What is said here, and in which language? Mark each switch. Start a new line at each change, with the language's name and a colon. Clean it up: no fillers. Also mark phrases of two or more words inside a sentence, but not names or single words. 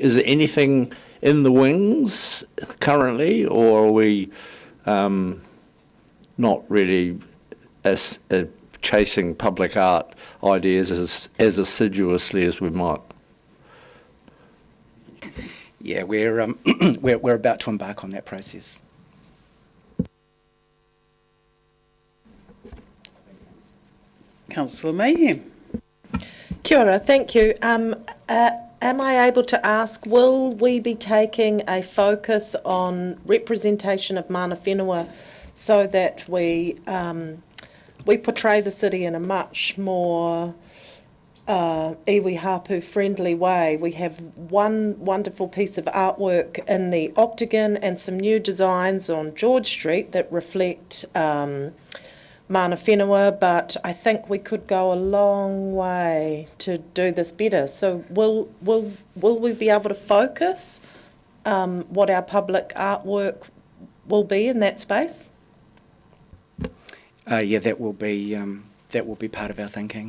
English: Is there anything in the wings currently, or are we not really chasing public art ideas as assiduously as we might? Yeah, we're we're about to embark on that process. Councillor Mayhem.
Māori: Kia ora,
English: thank you. Am I able to ask, will we be taking a focus on representation of
Māori: mana whenua
English: so that we portray the city in a much more
Māori: iwi hapu
English: friendly way? We have one wonderful piece of artwork in the Octagon and some new designs on George Street that reflect
Māori: mana whenua,
English: but I think we could go a long way to do this better. So will we be able to focus what our public artwork will be in that space? Yeah, that will be part of our thinking.